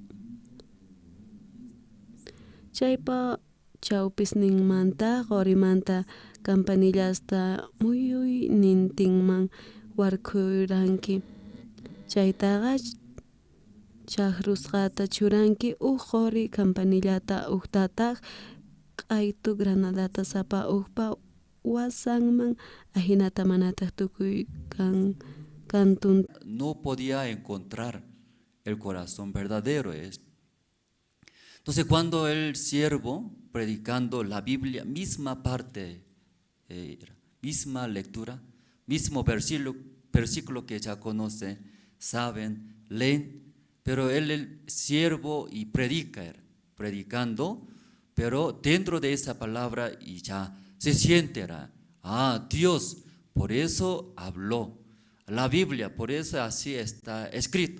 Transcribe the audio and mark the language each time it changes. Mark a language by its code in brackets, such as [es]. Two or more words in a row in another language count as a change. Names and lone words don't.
[qu] chawpisninmanta qorimanta campanillasta muyuy nintinman warkuranki chaytaqa chakrusqata churanki qori campanillata uqtataq q'aytu granadata sapa uqpa wasanman ahinata manataq tukuy kantun [es] no podía encontrar el corazón verdadero. Entonces cuando el siervo predicando la Biblia, misma parte, misma lectura, mismo versículo que ya conoce, saben, leen, pero él el siervo y predicando, pero dentro de esa palabra y ya se siente, Dios, por eso habló, la Biblia, por eso así está escrito.